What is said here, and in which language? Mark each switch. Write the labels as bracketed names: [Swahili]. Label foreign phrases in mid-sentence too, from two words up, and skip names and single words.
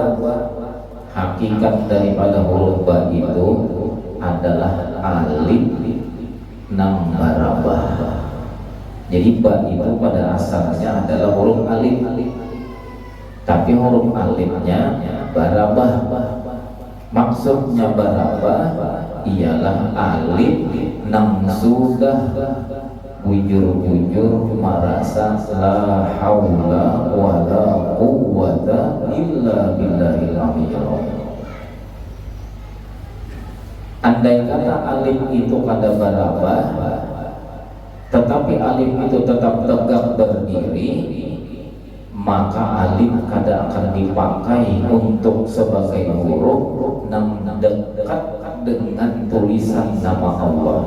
[Indonesian] Hakikat daripada huruf ba itu adalah alif [Banjar] nang barabah. [Indonesian] Jadi ba itu pada asalnya adalah huruf alif, tapi huruf alifnya barabah. Maksudnya barabah ialah alif nang sudah bujur-bujur merasa [Arabic] لا حول ولا قوة إلا بالله العلي العظيم. [Indonesian] Andai kata alif itu [Banjar] kada barabah, [Indonesian] tetapi alif itu tetap tegak berdiri, maka alif kada akan dipakai untuk sebagai huruf yang dekat dengan tulisan nama Allah.